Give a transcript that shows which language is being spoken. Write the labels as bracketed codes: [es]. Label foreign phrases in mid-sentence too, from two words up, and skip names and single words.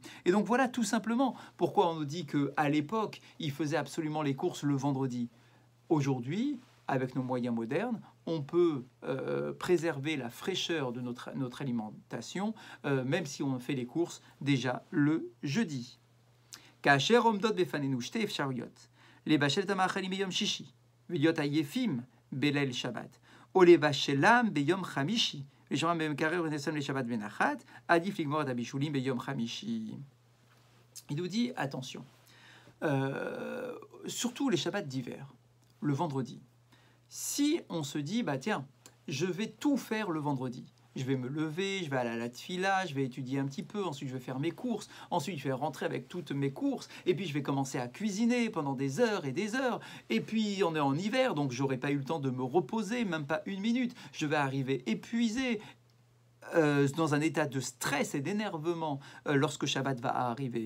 [fr] Et donc voilà tout simplement pourquoi on nous dit qu'à l'époque, ils faisaient absolument les courses le vendredi. Aujourd'hui, avec nos moyens modernes, on peut préserver la fraîcheur de notre alimentation, même si on fait les courses déjà le jeudi. [he] כאשר עומדות בפנינו שתי אפשרויות, לבשל את המאכלים ביום שישי ולהיות עייפים בליל שבת, או לבשלם ביום חמישי ושמם במקרר ונסם לשבת בנחת, עדיף לגמור את הבישולים ביום חמישי. [fr] Il nous dit, attention, surtout les Shabbats d'hiver, le vendredi. Si on se dit, bah tiens, je vais tout faire le vendredi, je vais me lever, je vais aller à la tfila, je vais étudier un petit peu, ensuite je vais faire mes courses, ensuite je vais rentrer avec toutes mes courses, et puis je vais commencer à cuisiner pendant des heures, et puis on est en hiver, donc j'aurai pas eu le temps de me reposer, même pas une minute, je vais arriver épuisé, dans un état de stress et d'énervement lorsque Shabbat va arriver.